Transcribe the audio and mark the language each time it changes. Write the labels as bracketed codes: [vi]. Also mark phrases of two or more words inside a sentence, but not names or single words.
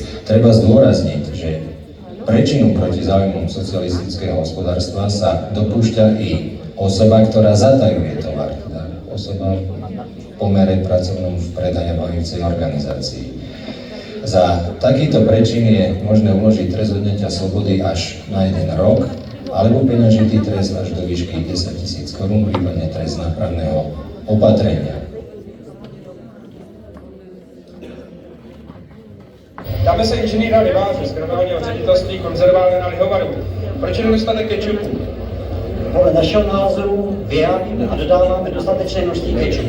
[sk] Treba zdôrazniť, že prečinu proti záujmom socialistického hospodárstva sa dopúšťa i osoba, ktorá zatajuje tovar, teda osoba v pomere pracovnom v predaja bavujúcej organizácii. Za takýto prečin je možné uložiť trest odňatia slobody až na 1 rok, alebo peňažitý trest až do výšky 10 000 korún, prípadne trest nápravného opatrenia. [cs] Dáme se inženýra Liváře z kriminálního ředitelství konzervárny Lihovaru. Proč je nedostatek kečupu? Podle našeho názoru vyrábíme a dodáváme dostatečné množství kečupu.